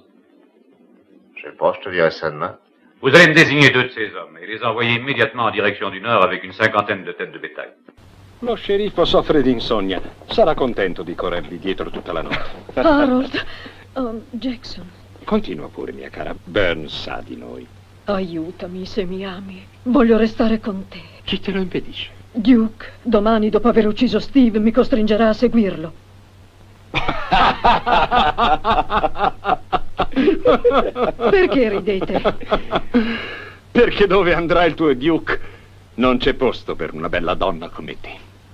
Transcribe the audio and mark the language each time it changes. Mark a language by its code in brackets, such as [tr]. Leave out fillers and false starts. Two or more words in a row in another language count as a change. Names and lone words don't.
[fr] Je sais pas, je te dirai ça demain. Vous allez me désigner 2 de ces hommes et les envoyer immédiatement en direction du nord avec une 50aine de têtes de bétail. [it] Lo sceriffo soffre di insonnia. Sarà contento di corrervi dietro tutta la notte. Harold. Oh, Jackson. Continua pure, mia cara. Burns sa di noi. Aiutami se mi ami. Voglio restare con te. Chi te lo impedisce? Duke, domani dopo aver ucciso Steve mi costringerà a seguirlo. Perché ridete? Perché dove andrà il tuo Duke non c'è posto per una bella donna come te.